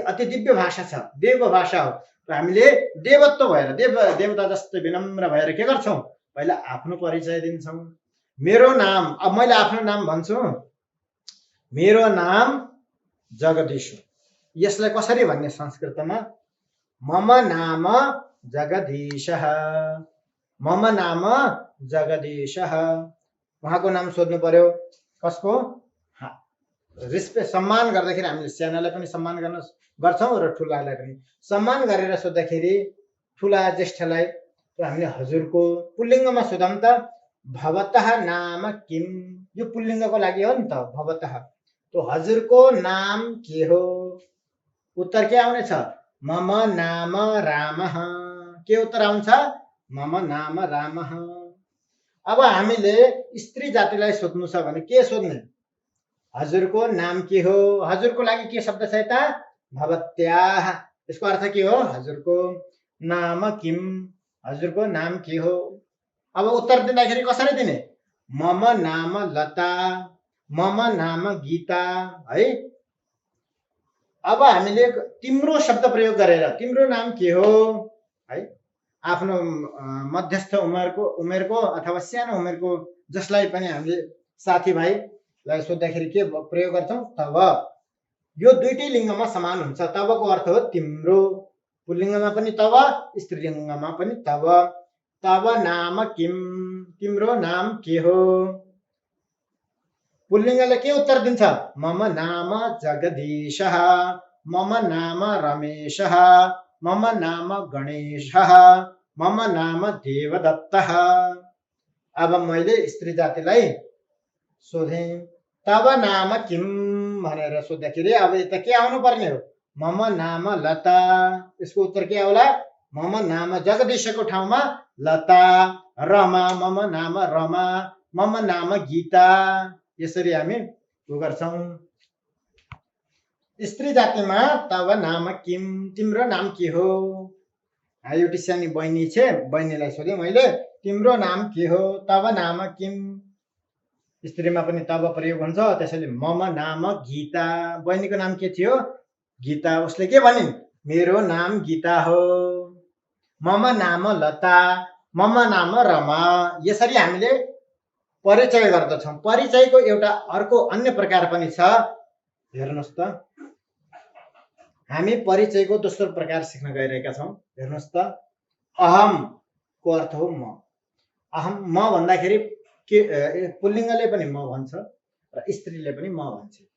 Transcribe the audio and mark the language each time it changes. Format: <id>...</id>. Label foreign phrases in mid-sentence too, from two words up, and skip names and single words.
<ne>अति दिव्य भाषा छ, देव भाषा हो। र हामीले देवत्व भएर, देवता जस्तै विनम्र भएर के गर्छौँ? पहिला आफ्नो परिचय दिन्छौँ। मेरो नाम, अब मैले आफ्नो नाम भन्छु, मेरो नाम जगदीश हो। यसलाई कसरी भन्ने संस्कृतमा?</ne> <sa>मम नाम जगदीशः। मम नाम जगदीशः।</sa> <ne>उहाँको नाम सोध्नु पर्यो। कसको? सम्मान गर्दाखेरि हामीले सानालाई पनि सम्मान गर्छौँ र ठुलालाई पनि सम्मान गरेर सोद्धाखेरि ठुला ज्येष्ठलाई हामीले हजुरको। पुल्लिङ्गमा सोधौँ त</ne> <sa>भवतः नाम किम।</sa> <ne>यो पुल्लिङ्गको लागि हो नि त, भवतः। तो हजुरको नाम के हो? उत्तर के आउनेछ?</ne> <sa>मम नाम रामः।</sa> <ne>के उत्तर आउँछ?</ne> <sa>मम नाम रामः।</sa> <ne>अब हामीले स्त्री जातिलाई सोध्नु छ भने के सोध्ने? हजुरको नाम के हो? हजुरको लागि के शब्द छ यता? भवत्याः। यसको अर्थ के हो? हजुरको नाम किम? हजुरको नाम के हो? अब उत्तर दिँदाखेरि कसरी दिने?</ne> <sa>मम नाम लता, मम नाम गीता,</sa> <ne>है। अब हामीले तिम्रो शब्द प्रयोग गरेर तिम्रो नाम के हो, है, आफ्नो मध्यस्थ उमेरको अथवा सानो उमेरको जसलाई पनि हामीले साथीभाइलाई सोद्धाखेरि के प्रयोग गर्छौँ? तब। यो दुईटै लिङ्गमा समान हुन्छ। तबको अर्थ हो तिम्रो। पुल्लिङ्गमा पनि तब, स्त्रीलिङ्गमा पनि तब।</ne> <sa>तब नाम किम?</sa> <ne>तिम्रो नाम के हो? पुल्लिङ्गले के उत्तर दिन्छ?</ne> <sa>मम नाम जगदीशः, मम नाम रमेशः, मम नाम गणेशः, मम नाम देवदत्तः।</sa> <ne>अब मैले स्त्री जातिलाई सोधे,</ne> <sa>तब नाम किम</sa> <ne>भनेर सोद्धाखेरि अब यता के आउनु पर्ने हो?</ne> <sa>मम नाम लता।</sa> <ne>यसको उत्तर के आउला?</ne> <sa>मम नाम</sa> <ne>जगदीशको ठाउँमा लता, रमा,</ne> <sa>मम नाम रमा, मम नाम गीता।</sa> <ne>यसरी हामी गर्छौं। स्त्री जातिमा</ne> <sa>तब नाम किम?</sa> <ne>तिम्रो नाम के हो? एउटी सानी बहिनी छ, बहिनीलाई सोधे मैले, तिम्रो नाम के हो?</ne> <sa>तब नाम किम?</sa> <ne>स्त्रीमा पनि तब प्रयोग हुन्छ। त्यसैले</ne> <sa>मम नाम गीता।</sa> <ne>बहिनीको नाम के थियो? गीता। उसले के भनिन्? मेरो नाम गीता हो।</ne> <sa>मम नाम लता, मम नाम रमा।</sa> <ne>यसरी हामीले परिचय गर्दछौँ। परिचयको एउटा अर्को अन्य प्रकार पनि छ। हेर्नुहोस् त, हामी परिचयको दोस्रो प्रकार सिक्न गइरहेका छौँ। हेर्नुहोस् त, अहम को अर्थ हो म। अहम, म भन्दाखेरि के पुल्लिङ्गले पनि म भन्छ र स्त्रीले पनि म भन्छ।</ne>